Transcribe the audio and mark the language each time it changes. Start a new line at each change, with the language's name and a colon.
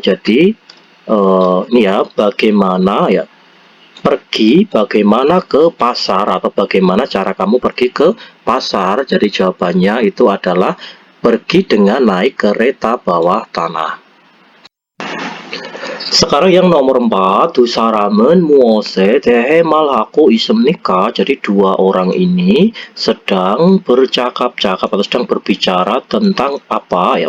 Indonesian: Jadi ini ya, bagaimana ya? Pergi bagaimana ke pasar atau bagaimana cara kamu pergi ke pasar. Jadi jawabannya itu adalah pergi dengan naik kereta bawah tanah. Sekarang yang nomor 4,
Korean: 두 사람은 무엇에 대해 말하고 있습니까?
Indonesian: Jadi dua orang ini sedang bercakap-cakap atau sedang berbicara tentang apa ya?